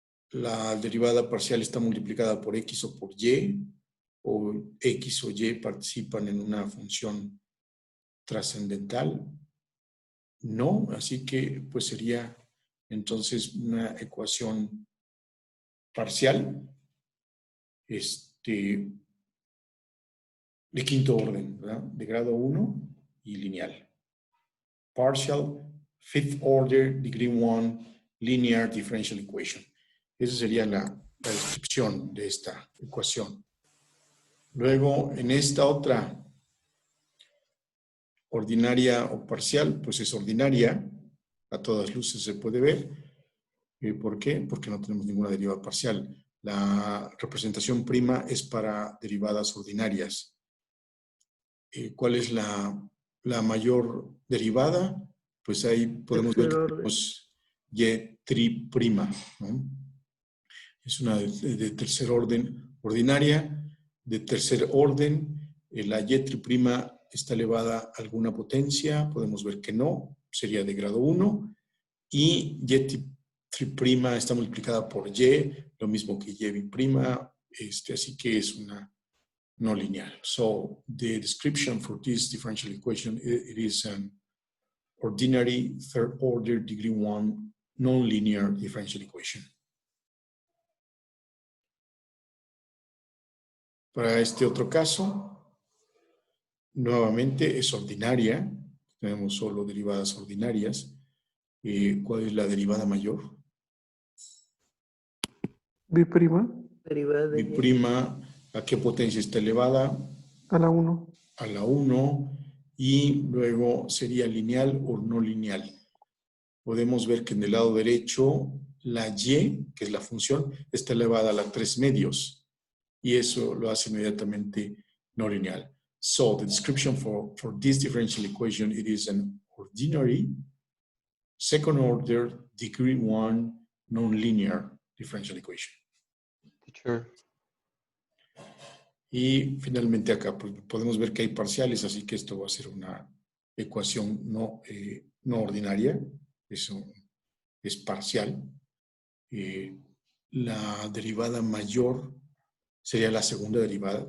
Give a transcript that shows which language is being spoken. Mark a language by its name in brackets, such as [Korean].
[Spanish] La derivada parcial está multiplicada por x o por y, o x o y participan en una función trascendental. No, así que pues sería entonces una ecuación parcial de quinto orden, ¿verdad? De grado 1 y lineal. [English] Partial, fifth order, degree 1, linear differential equation. [Spanish] Esa sería la descripción de esta ecuación. Luego, en esta otra ordinaria o parcial, pues es ordinaria. A todas luces se puede ver. ¿Por qué? Porque no tenemos ninguna derivada parcial. La representación prima es para derivadas ordinarias. ¿Cuál es la mayor derivada? Pues ahí podemos ver que tenemos y', ¿no? Es una de tercer orden ordinaria. De tercer orden, la y' está elevada a alguna potencia. Podemos ver que no, sería de grado 1. Y y' está multiplicada por y, lo mismo que y', así que es una no lineal. [English] So the description for this differential equation, it is an ordinary third order degree 1 non-linear differential equation. [Spanish] Para este otro caso, nuevamente es ordinaria. Tenemos solo derivadas ordinarias. ¿Cuál es la derivada mayor? B'. Derivada de B', ¿a qué potencia está elevada? A la 1. A la 1. Y luego sería lineal o no lineal. Podemos ver que en el lado derecho la y, que es la función, está elevada a la 3 medios. Y eso lo hace inmediatamente no lineal. [English] So the description for this differential equation, it is an ordinary second order degree 1 non-linear differential equation. Teacher. [Spanish] Y finalmente acá pues, podemos ver que hay parciales, así que esto va a ser una ecuación no ordinaria. Eso es parcial. La derivada mayor sería la segunda derivada.